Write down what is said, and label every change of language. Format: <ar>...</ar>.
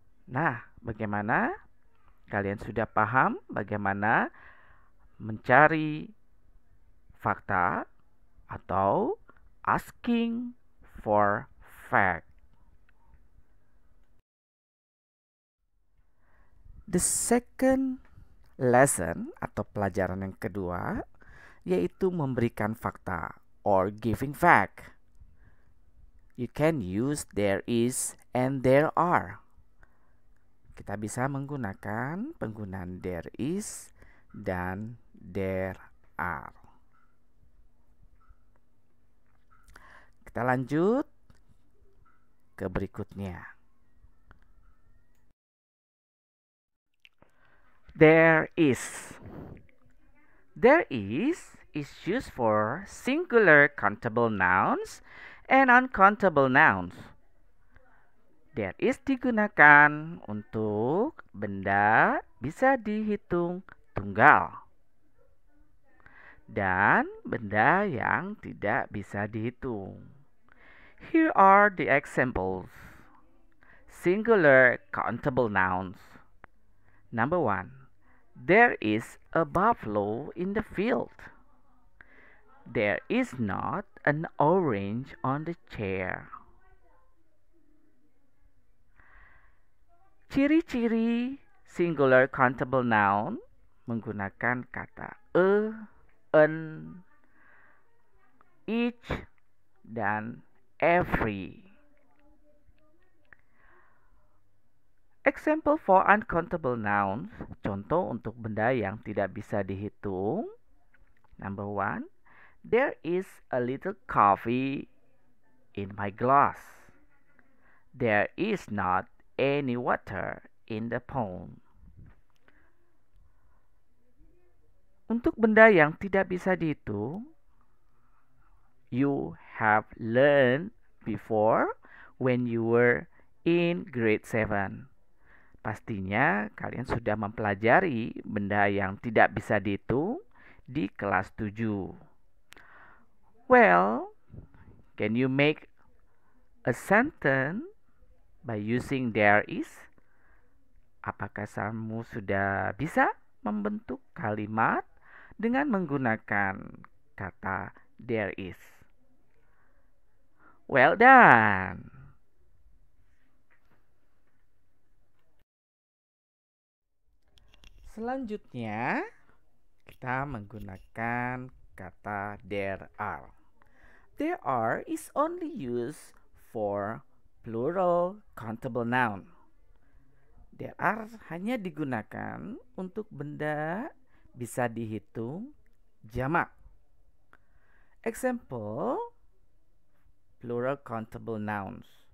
<id>Nah, bagaimana? Kalian sudah paham bagaimana mencari fakta atau</id> <en>asking for fact. The second lesson</en> <id>atau pelajaran yang kedua yaitu memberikan fakta</id> <en>or giving fact. You can use there is and there are.</en> <id>Kita bisa menggunakan penggunaan there is dan there are. Kita lanjut ke berikutnya.</id> <en>There is. There is used for singular countable nouns and uncountable nouns.</en> <id>There is digunakan untuk benda bisa dihitung tunggal. dan benda yang tidak bisa dihitung.</id> <en>Here are the examples. Singular countable nouns. Number 1. There is a buffalo in the field. There is not an orange on the chair.</en> <id>Ciri-ciri singular countable noun menggunakan kata an, each, dan every.</id> <en>Example for uncountable nouns,</en> <id>contoh untuk benda yang tidak bisa dihitung.</id> <en>Number 1, there is a little coffee in my glass. There is not any water in the pond.</en> <id>Untuk benda yang tidak bisa dihitung,</id> <en>you have learned before when you were in grade 7.</en> <id>Pastinya kalian sudah mempelajari benda yang tidak bisa dihitung di kelas 7.</id> <en>Well, can you make a sentence by using there is?</en> <id>Apakah kamu sudah bisa membentuk kalimat dengan menggunakan kata there is?</id> <en>Well done!</en> <id>Selanjutnya, kita menggunakan kata there are.</id> <en>There are is only used for plural countable noun.</en> <id>There are hanya digunakan untuk benda bisa dihitung jamak.</id> <en>Example, plural countable nouns.</en>